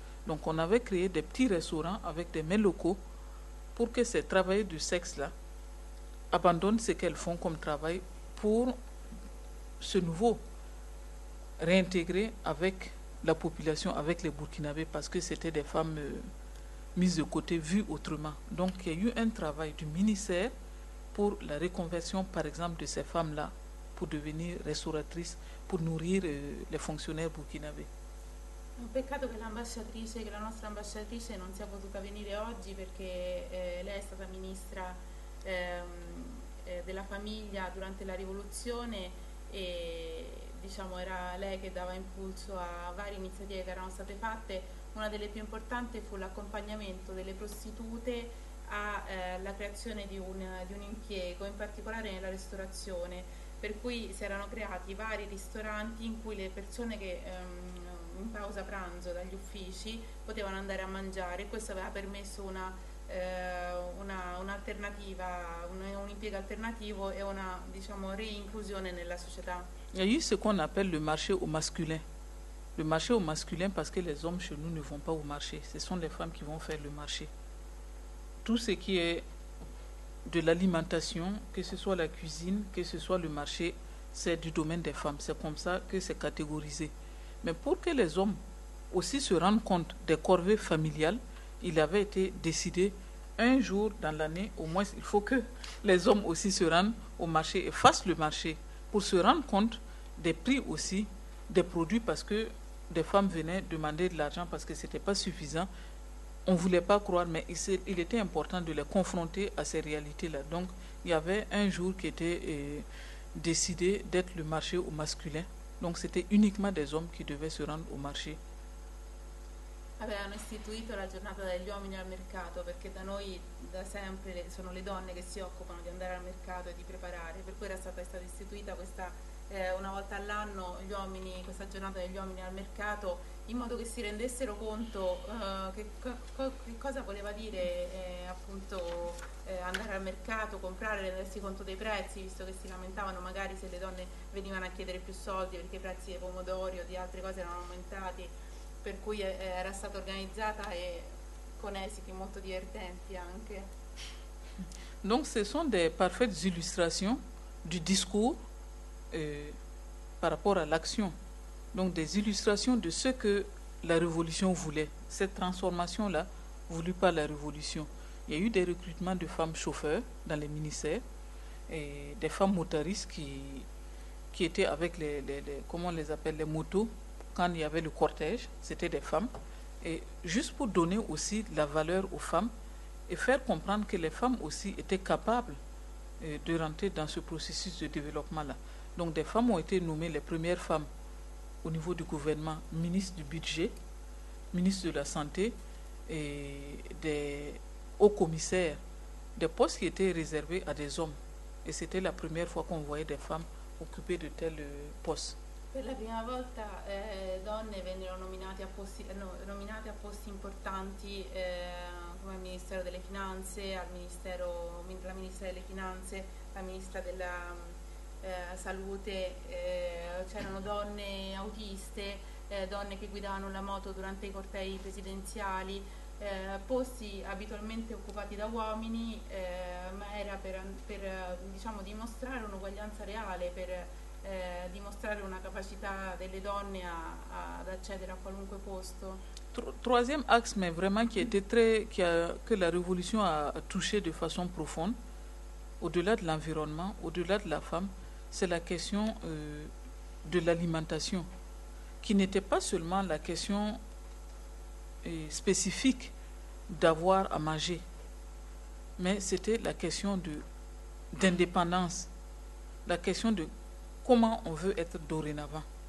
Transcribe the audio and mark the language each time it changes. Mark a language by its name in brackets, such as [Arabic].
[French] Donc on avait créé des petits restaurants avec des mets locaux pour que ces travailleurs du sexe-là abandonnent ce qu'elles font comme travail pour ce nouveau réintégrer avec la population, avec les Burkinabés, parce que c'était des femmes mises de côté, vues autrement. Donc il y a eu un travail du ministère pour la reconversion, par exemple, de ces femmes-là pour devenir restauratrices, pour nourrir les fonctionnaires burkinabés. [Italian] Un peccato che l'ambasciatrice, che la nostra ambasciatrice non sia potuta venire oggi, perché lei è stata ministra della famiglia durante la rivoluzione e diciamo era lei che dava impulso a varie iniziative che erano state fatte. Una delle più importanti fu l'accompagnamento delle prostitute alla creazione di un impiego, in particolare nella ristorazione, per cui si erano creati vari ristoranti in cui le persone che in pausa pranzo dagli uffici potevano andare a mangiare, e questo aveva permesso un'alternativa, un impiego alternativo e una, diciamo, reinclusione nella società. [French] Il y a eu ce qu'on appelle le marché au masculin. Le marché au masculin, parce que les hommes chez nous ne vont pas au marché. Ce sont les femmes qui vont faire le marché. Tout ce qui est de l'alimentation, que ce soit la cuisine, que ce soit le marché, c'est du domaine des femmes. C'est comme ça que c'est catégorisé. Mais pour que les hommes aussi se rendent compte des corvées familiales, il avait été décidé un jour dans l'année, au moins il faut que les hommes aussi se rendent au marché et fassent le marché, pour se rendre compte des prix aussi des produits, parce que des femmes venaient demander de l'argent parce que ce n'était pas suffisant. On ne voulait pas croire, mais il était important de les confronter à ces réalités-là. Donc il y avait un jour qui était décidé d'être le marché au masculin. Donc c'était uniquement des hommes qui devaient se rendre au marché. [Italian] Avevano istituito la giornata degli uomini al mercato, perché da noi da sempre sono le donne che si occupano di andare al mercato e di preparare, per cui è stata istituita questa una volta all'anno gli uomini, questa giornata degli uomini al mercato, in modo che si rendessero conto che cosa voleva dire andare al mercato, comprare, rendersi conto dei prezzi, visto che si lamentavano magari se le donne venivano a chiedere più soldi perché i prezzi dei pomodori o di altre cose erano aumentati. Per cui era stata organizzata e con esiti molto divertenti anche. [French] Donc ce sont des parfaites illustrations du discours par rapport à l'action. Donc des illustrations de ce que la révolution voulait, cette transformation-là voulue par la révolution. Il y a eu des recrutements de femmes chauffeurs dans les ministères et des femmes motaristes qui étaient avec les motos. Quand il y avait le cortège, c'était des femmes. Et juste pour donner aussi la valeur aux femmes et faire comprendre que les femmes aussi étaient capables de rentrer dans ce processus de développement-là. Donc des femmes ont été nommées les premières femmes au niveau du gouvernement, ministre du budget, ministre de la santé et des hauts commissaires, des postes qui étaient réservés à des hommes. Et c'était la première fois qu'on voyait des femmes occuper de tels postes. [Italian] Per la prima volta donne vennero nominate a posti importanti come al Ministero delle Finanze, al Ministero, la Ministra delle Finanze, la Ministra della, salute, c'erano donne autiste, donne che guidavano la moto durante i cortei presidenziali, posti abitualmente occupati da uomini, ma era per diciamo, dimostrare un'uguaglianza reale, per dimostrare una capacità delle donne ad accedere a qualunque posto. [French] Troisième axe, mais vraiment qui était très, que la révolution a touché de façon profonde, au-delà de l'environnement, au-delà de la femme, c'est la question de l'alimentation, qui n'était pas seulement la question spécifique d'avoir à manger, mais c'était la question d'indépendance, la question de comment on veut être dorénavant.